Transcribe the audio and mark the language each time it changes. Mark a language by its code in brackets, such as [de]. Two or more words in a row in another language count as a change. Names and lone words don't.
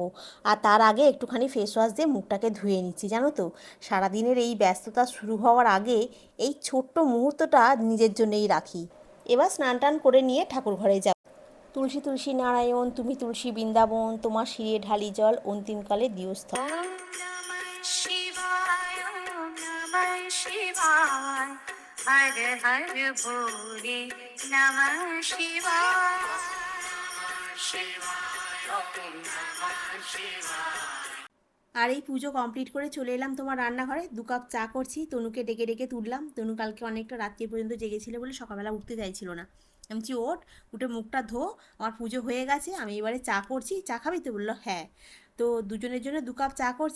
[bn] আর তার আগে একটুখানি [en] face wash [bn] দিয়ে মুখটাকে ধুয়ে নিচ্ছি জানো তো। সারাদিনের এই ব্যস্ততা শুরু হওয়ার আগে এই ছোট্ট মুহূর্তটা নিজের জন্যই রাখি। এবার স্নান টান করে নিয়ে ঠাকুর ঘরে যাব। তুলসী তুলসী নারায়ণ, তুমি তুলসী বৃন্দাবন, তোমার শিরে ঢালি জল, অন্তিমকালে দিওস্থ। [sa] हर हर भोले नमः शिवाय शिवाय ओम नमः शिवाय। [bn] আর এই পুজো কমপ্লিট করে চলে এলাম তোমার রান্নাঘরে, 2 কাপ চা করছি, তনুকে ডেকে ডেকে তুললাম। তনু কালকে অনেকটা রাত্রি পর্যন্ত জেগেছিল বলে সকালবেলা উঠতে চাইছিল না। আমি বলছি ওঠ, উঠে মুখটা ধো, আমার পুজো হয়ে গেছে, আমি এবারে চা করছি, চা খাবি তো? বললো হ্যাঁ। তো দুজনের জন্য 2 কাপ চা করছি।